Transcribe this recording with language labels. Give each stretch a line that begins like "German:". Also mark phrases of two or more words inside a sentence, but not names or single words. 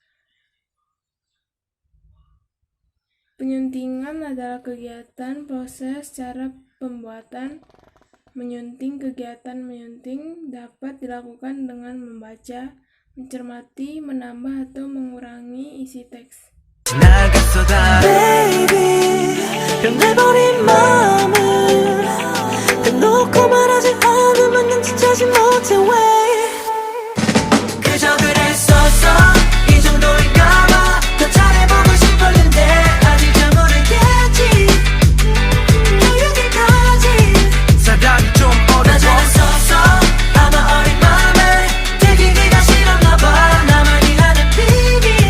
Indonesian: Penyuntingan adalah kegiatan proses cara pembuatan. Menyunting. Kegiatan menyunting dapat dilakukan dengan membaca, mencermati, menambah, atau mengurangi isi teks.
Korean: Baby, 변해버린 마음을 대놓고 말하지 않으면 눈치채지 못해 왜 그저 그랬었어 이 정도인가봐 더 잘해보고 싶었는데 아직 잘 모르겠지 너 여기까지 사랑이 좀 어려워 잘했었어 아마 어린 마음에 들키기가 싫었나봐 나만이 하는 비밀